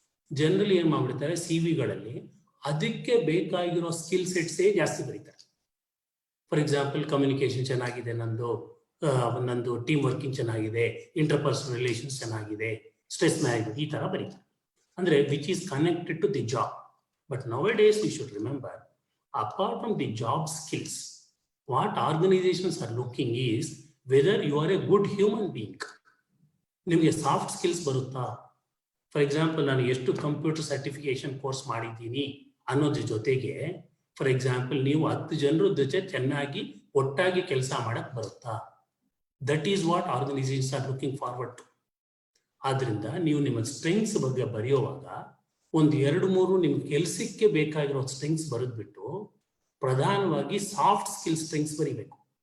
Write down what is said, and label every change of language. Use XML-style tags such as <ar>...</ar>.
<kn>Generally ಏನ್ ಮಾಡ್ಬಿಡ್ತಾರೆ, CV-ಗಳಲ್ಲಿ ಅದಕ್ಕೆ ಬೇಕಾಗಿರೋ ಸ್ಕಿಲ್ ಸೆಟ್ಸೇ ಜಾಸ್ತಿ ಬರೀತಾರೆ. ಫಾರ್ ಎಕ್ಸಾಂಪಲ್, ಕಮ್ಯುನಿಕೇಶನ್ ಚೆನ್ನಾಗಿದೆ ನಂದು, ನಂದು ಟೀಮ್ ವರ್ಕಿಂಗ್ ಚೆನ್ನಾಗಿದೆ, ಇಂಟರ್ಪರ್ಸನಲ್ ರಿಲೇಷನ್ಸ್ ಚೆನ್ನಾಗಿದೆ, ಸ್ಟ್ರೆಸ್ ಮ್ಯಾನೇಜ್ಮೆಂಟ್, ಈ ತರ ಬರೀತಾರೆ.</kn> <en>ಅಂದ್ರೆ which is connected to the job. But nowadays we should remember, apart from the job skills, what organizations are looking is whether you are a good human being.</en> <kn>ನಿಮಗೆ soft skills ಬರುತ್ತಾ? For example, ನಾನು ಎಷ್ಟು computer certification course ಮಾಡಿದ್ದೀನಿ ಅನ್ನೋದ್ರ ಜೊತೆಗೆ, for example, ನೀವು 10 ಜನರ ಜೊತೆ ಚೆನ್ನಾಗಿ ಒಟ್ಟಾಗಿ ಕೆಲಸ ಮಾಡಕ್ ಬರುತ್ತಾ?</kn> <en>That is what organisations are looking forward to.</en> <kn>ಆದ್ರಿಂದ ನೀವು ನಿಮ್ಮ ಸ್ಟ್ರೆಂಗ್ಸ್ ಬಗ್ಗೆ ಬರೆಯುವಾಗ 1-2-3 ನಿಮ್ಗೆ ಕೆಲಸಕ್ಕೆ ಬೇಕಾಗಿರೋ ಸ್ಟ್ರೆಂಗ್ಸ್ ಬರೆದ್ಬಿಟ್ಟು ಪ್ರಧಾನವಾಗಿ ಸಾಫ್ಟ್ ಸ್ಕಿಲ್ ಸ್ಟ್ರೆಂಗ್ಸ್ ಬರೀಬೇಕು.</kn>